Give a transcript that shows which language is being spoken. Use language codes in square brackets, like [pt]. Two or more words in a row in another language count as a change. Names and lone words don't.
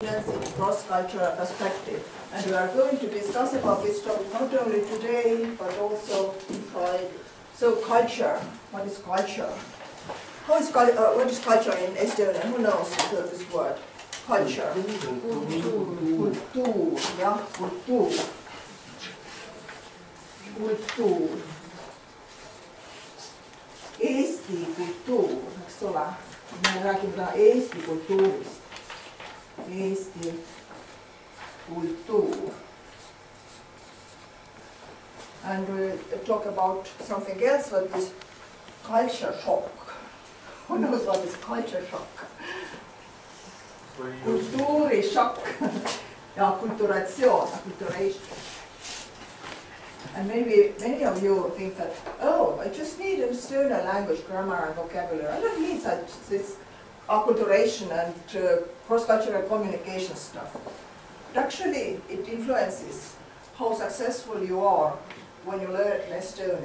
[en] in cross-cultural perspective. And we are going to discuss about this topic not only today, but also in Friday. So culture, what is culture? What is culture in Estonian? Who knows this word? Culture. [et] Kultuur, jah, kultuur. Kultuur. Eesti kultuur, eks ole. Me räägime täna Eesti kultuurist. Eesti kultuur. [en] And we'll talk about something else, what is culture shock. Who knows what is culture shock? [et] Kultuurishokk ja kulturatsioon, acculturation. [en] And maybe many of you think that, oh, I just need Estonian language, grammar and vocabulary. I don't need such this acculturation and cross-cultural communication stuff. But actually, it influences how successful you are when you learn Estonian.